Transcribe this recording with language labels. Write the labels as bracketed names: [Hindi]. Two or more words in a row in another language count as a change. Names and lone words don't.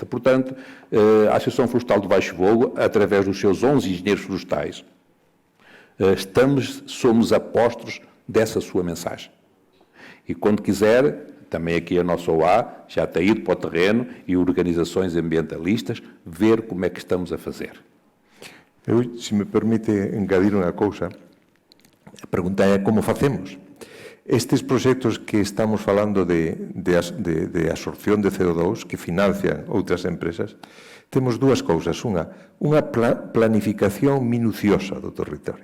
[Portuguese] Portanto, a Associação Florestal de Baixo Fogo, através dos seus 11 engenheiros florestais, somos apóstolos dessa sua mensagem. E quando quiser, também aqui a nossa OA já tem ido para o terreno e organizações ambientalistas ver como é que estamos a fazer. [Galician] Eu, se me permite engadir unha cousa, a pregunta é como facemos. Estes proxectos que estamos falando de absorción de CO2 que financian outras empresas, temos dúas cousas. Unha planificación minuciosa do territorio.